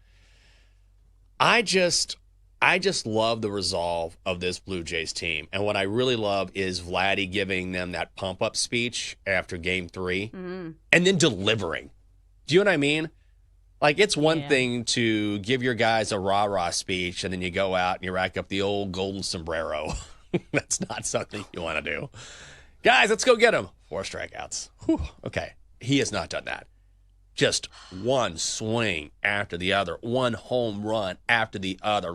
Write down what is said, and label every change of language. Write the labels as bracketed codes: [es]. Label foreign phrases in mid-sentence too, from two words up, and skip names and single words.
[en] I just love the resolve of this Blue Jays team. And what I really love is Vladdy giving them that pump-up speech after Game 3 and then delivering. Do you know what I mean? Like, it's one thing to give your guys a rah-rah speech and then you go out and you rack up the old golden sombrero. That's not something you want to do. Guys, let's go get him. 4 strikeouts. Whew. Okay. He has not done that. Just one swing after the other, one home run after the other.